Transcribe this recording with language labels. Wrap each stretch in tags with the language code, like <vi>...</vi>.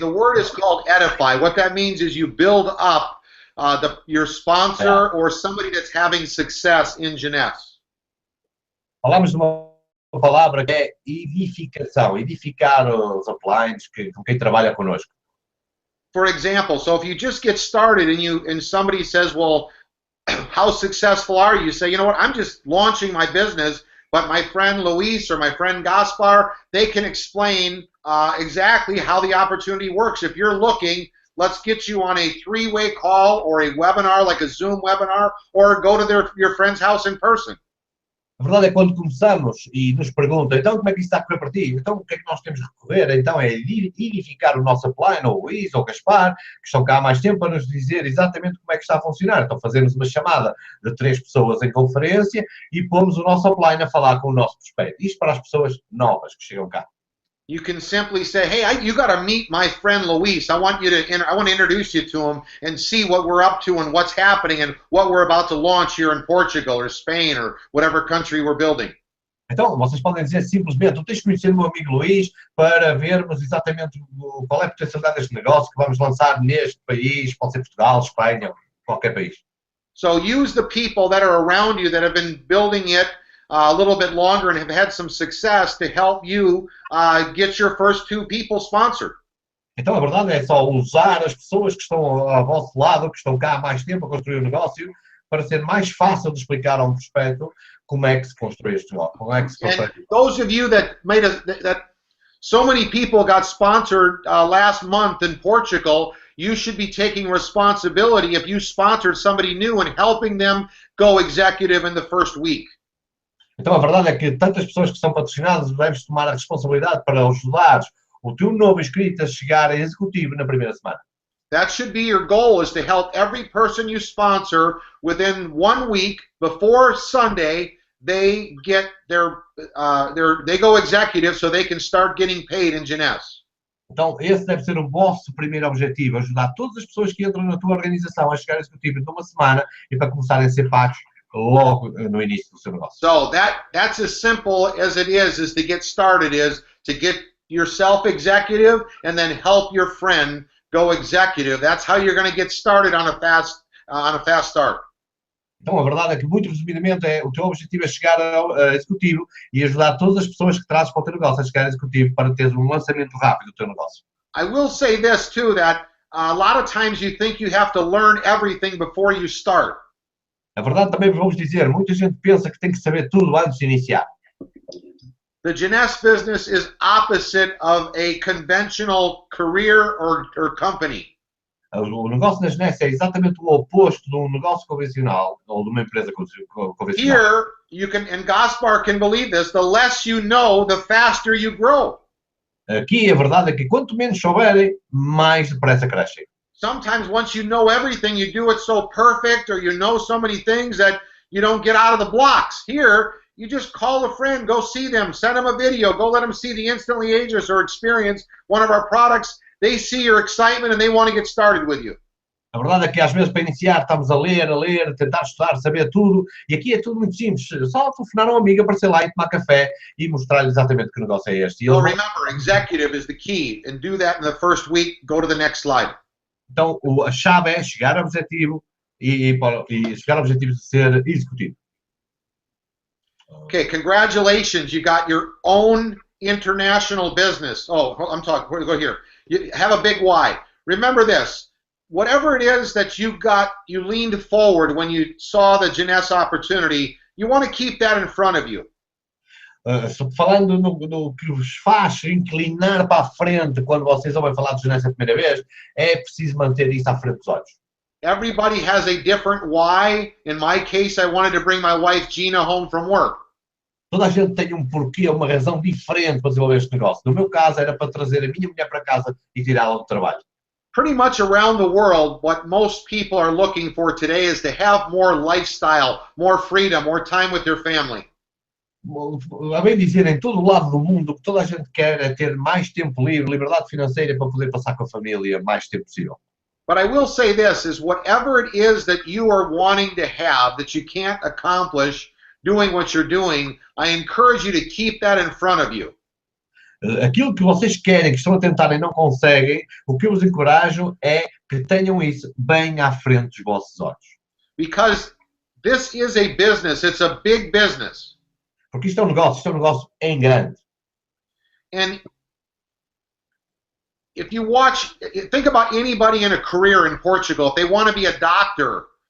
<en>the word is called edify. What that means is you build up your sponsor or somebody that's having success in JEUNESSE.</en> <pt>Falamos de uma palavra que é edificação, edificar os uplines com quem trabalha conosco.</pt> <en>For example, so if you just get started and somebody says, well, how successful are you? You say, you know what, I'm just launching my business, but my friend Luis or my friend Gaspar, they can explain exactly how the opportunity works. If you're looking, let's get you on a three-way call or a webinar, like a Zoom webinar, or go to your friend's house in person.</en> <pt>A verdade é que quando começamos e nos perguntam, então como é que isso está a correr para ti? Então o que é que nós temos de recorrer? Então é edificar o nosso upline, ou o Luís, ou o Gaspar, que estão cá há mais tempo, para nos dizer exatamente como é que está a funcionar. Então fazemos uma chamada de 3 pessoas em conferência e pomos o nosso upline a falar com o nosso prospecto. Isto para as pessoas novas que chegam cá.</pt> <en>You can simply say, hey, you got to meet my friend Luis. I want to introduce you to him and see what we're up to and what's happening and what we're about to launch here in Portugal or Spain or whatever country we're building.</en> <pt>Então, vocês podem dizer simplesmente, tu tens de conhecer o meu amigo Luís para vermos exatamente qual é a potencialidade deste negócio que vamos lançar neste país, pode ser Portugal, Espanha, qualquer país.</pt> <en>So use the people that are around you that have been building it a little bit longer and have had some success to help you get your first 2 people sponsored.</en> <pt>Então a verdade é só usar as pessoas que estão ao vosso lado, que estão cá há mais tempo a construir o negócio, para ser mais fácil de explicar a um prospecto como é que se constrói este negócio. Como é que se constrói.</pt> <en>And those of you that so many people got sponsored last month in Portugal, you should be taking responsibility if you sponsored somebody new and helping them go executive in the first week.</en> <pt>Então a verdade é que tantas pessoas que são patrocinadas deves tomar a responsabilidade para ajudar o teu novo inscrito a chegar a executivo na primeira semana.</pt> <en>That should be your goal, is to help every person you sponsor within 1 week before Sunday. They get they go executive so they can start getting paid in JEUNESSE.</en> <pt>Então, esse deve ser o vosso primeiro objetivo, ajudar todas as pessoas que entram na tua organização a chegar a executivo numa semana e para começarem a ser pagos logo no início do seu negócio.</pt> <en>So that's as simple as it is to get started, is to get yourself executive and then help your friend go executive. That's how you're going to get started on a fast start.</en> <pt>Então, a verdade é que, muito resumidamente, o teu objetivo é chegar a executivo e ajudar todas as pessoas que trazes para o teu negócio a chegar a executivo para teres um lançamento rápido do teu negócio.</pt> <en>I will say this too, that a lot of times you think you have to learn everything before you start.</en> <pt>A verdade também vamos dizer, muita gente pensa que tem que saber tudo antes de iniciar.</pt> <en>The Jeunesse business is opposite of a conventional career or company.</en> <pt>O negócio da Jeunesse é exatamente o oposto de um negócio convencional ou de uma empresa convencional.</pt> <en>Here, you can, and Gaspar can believe this, the less you know, the faster you grow.</en> <pt>Aqui a verdade é que quanto menos souberem, mais depressa crescem.</pt> <en>Sometimes once you know everything, you do it so perfect, or you know so many things that you don't get out of the blocks. Here, you just call a friend, go see them, send them a video, go let them see the Instantly Ageless or experience one of our products. They see your excitement and they want to get started with you.</en> <pt>A verdade é que às vezes para iniciar estamos a ler, tentar estudar, saber tudo, e aqui é tudo muito simples. Só telefonar a um amigo, aparecer lá e tomar café e mostrar-lhe exatamente que negócio é este.</pt> <en>So remember, executive is the key, and do that in the first week. Go to the next slide.</en> <pt>Então, a chave é chegar ao objetivo e chegar ao objetivo de ser executivo.</pt> <en>Okay, congratulations. You got your own international business. Oh, I'm talking, go here. You have a big why. Remember this. Whatever it is that you leaned forward when you saw the Jeunesse opportunity, you want to keep that in front of you.</en> <pt>Falando no que vos faz inclinar para a frente quando vocês ouvem falar de Jeunesse a primeira vez, é preciso manter isso à frente dos olhos.</pt> <en>Everybody has a different why. In my case, I wanted to bring my wife Gina home from work.</en> <pt>Toda a gente tem um porquê, uma razão diferente para desenvolver este negócio. No meu caso, era para trazer a minha mulher para casa e tirá-la do trabalho.</pt> <en>Pretty much around the world, what most people are looking for today is to have more lifestyle, more freedom, more time with their family.</en> <pt>A bem dizer, em todo o lado do mundo, o que toda a gente quer é ter mais tempo livre, liberdade financeira para poder passar com a família o mais tempo possível.</pt> <en>But I will say this, is whatever it is that you are wanting to have that you can't accomplish doing what you're doing, I encourage you to keep that in front of you.</en> <pt>Aquilo que vocês querem, que estão a tentar e não conseguem, o que eu vos encorajo é que tenham isso bem à frente dos vossos olhos.</pt> <en>Because this is a business, it's a big business.</en> <pt>Porque isto é um negócio em grande.</pt> <en>And if you think about anybody in a career in Portugal, if they want to be a doctor.</en>